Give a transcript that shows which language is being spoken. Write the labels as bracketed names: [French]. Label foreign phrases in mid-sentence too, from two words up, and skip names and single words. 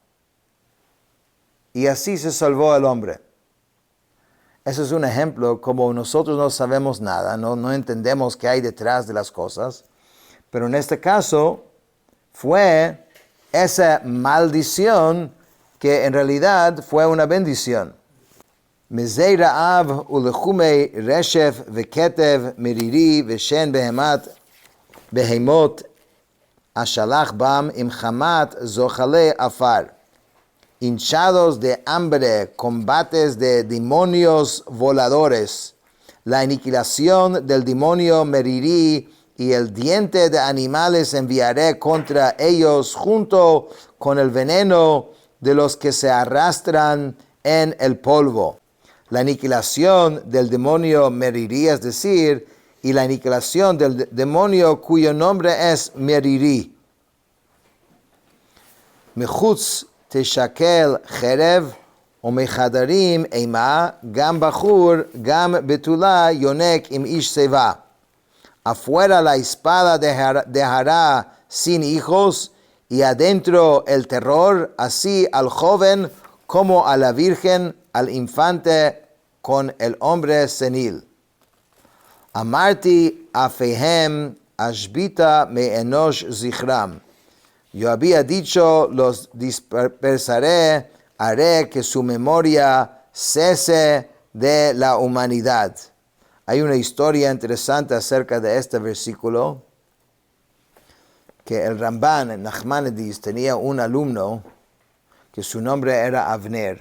[Spanish] Y así se salvó el hombre. Eso es un ejemplo, como nosotros no sabemos nada, no entendemos qué hay detrás de las cosas, pero en este caso fue esa maldición que en realidad fue una bendición. [Hebrew] מזי רעב ולחומי רשף וכתב מרירי ושן בהמות השלח בם עם חמת זוחלי עפר. [Spanish] Hinchados de hambre, combates de demonios voladores, la aniquilación del demonio Merirí y el diente de animales enviaré contra ellos junto con el veneno de los que se arrastran en el polvo. La aniquilación del demonio Merirí, es decir, y la aniquilación del demonio cuyo nombre es Merirí. [Hebrew] Mechutz תשקל חרב ומחדרים אימה, גם בחור, גם בתולה יונק עם איש שיבה. [Spanish] Afuera la espada dejará sin hijos, y adentro el terror, así al joven como a la virgen, al infante con el hombre senil. [Hebrew] אמרתי אפאיהם אשביתה מאנוש זכרם. [Spanish] Yo había dicho, los dispersaré, haré que su memoria cese de la humanidad. Hay una historia interesante acerca de este versículo, que el Ramban, Nachmanides, tenía un alumno que su nombre era Avner.